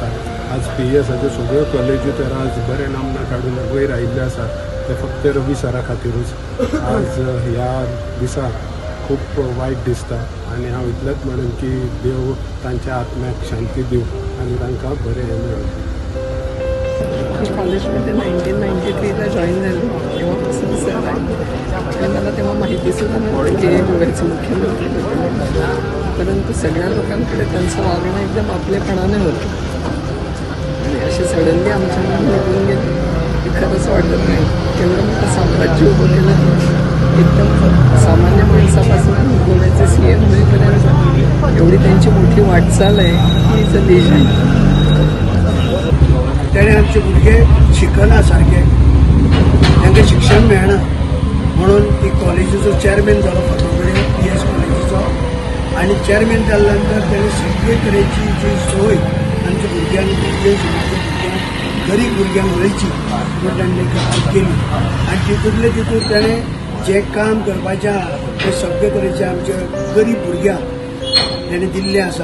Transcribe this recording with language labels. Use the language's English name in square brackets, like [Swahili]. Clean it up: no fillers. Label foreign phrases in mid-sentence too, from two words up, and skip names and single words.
[Konkani] आज PESाच्यो सगळ्यो कॉलेजी तर आज बरें नामना काडून वयर आयिल्ले आसा ते फक्त रवी सरा खातीरूच. आज ह्या दिसा खूब वायट दिसता आनी हांव इतलेंच म्हणून की देव तांच्या आत्म्याक शांती दिव आनी तांकां बरें हें मेळूं. [Marathi] कॉलेजमध्ये 1993ला जॉईन झाली तेव्हापासून सर आहे आणि मला तेव्हा माहिती सुद्धा नव्हतं की गोव्याचे मुख्यमंत्री होते परंतु सगळ्या लोकांकडे त्यांचं वागणं एकदम आपलेपणाने होतं आणि असे सडनली आमच्या निघून गेले की खरंच वाटत नाही. तेवढं मोठं साम्राज्य उभं केलं एकदम सामान्य माणसापासून गोव्याचे CM होईपर्यंत एवढी त्यांची मोठी वाटचाल आहे [English] he is a legend. [Konkani] त्याने आमचे भुरगे शिकना सारखे तांकां शिक्षण मेळना म्हणून ती कॉलेजीचो चेअरमॅन जालो फातोर्डे PS कॉलेजीचो आनी चेअरमॅन जाल्या नंतर ताणें सगळे तरेची जी सोय आमच्या भुरग्यांक भुरग्यांक गरीब भुरग्यांक मेळची म्हणून ताणें एक केली आनी तितूंतले तितून ताणें जे काम करपाचें आहा ते सगळे तरेचे आमचे गरीब भुरग्यांक ताणें दिल्लें आसा.